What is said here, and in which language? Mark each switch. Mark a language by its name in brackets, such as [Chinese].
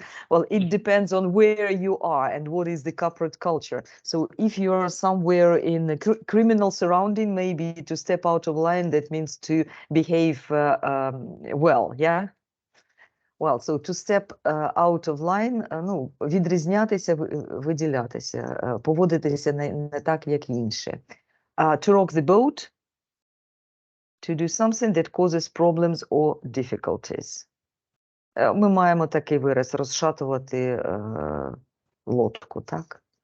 [English] Well, it depends on where you are and what is the corporate culture. So if you are somewhere in a criminal surrounding, maybe to step out of line, that means to behave well, yeah? Well, so to step out of line, [Ukrainian] ну, відрізнятися, виділятися, поводитися не так, як інші. [English] To rock the boat, to do something that causes problems or difficulties. [Ukrainian] Ми маємо такий вираз розшатувати лодку, так?